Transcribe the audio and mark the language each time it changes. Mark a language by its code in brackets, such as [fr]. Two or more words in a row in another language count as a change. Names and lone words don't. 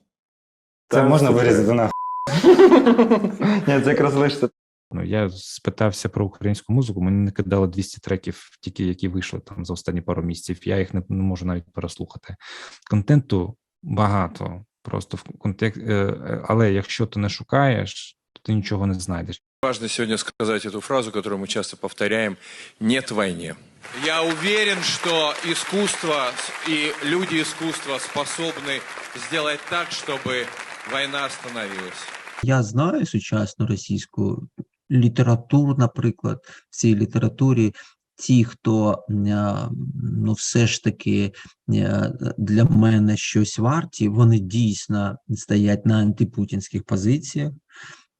[uk] Це можна вирізати на Ні, це якраз лишиться. Я спитався про українську музику, мені не кидали 200 треків, тільки які вийшли там за останні пару місяців, я їх не можу навіть переслухати. Контенту багато, просто в контексті, але якщо ти не шукаєш, то ти нічого не знайдеш. [ru] Важно сегодня сказать эту фразу, которую мы часто повторяем: «Нет войне». Я уверен, что искусство и люди искусства способны сделать так, чтобы война остановилась. [uk] Я знаю сучасну російську літературу, наприклад, в цій літературі ті, хто все ж таки для мене щось варті, вони дійсно стоять на антипутінських позиціях.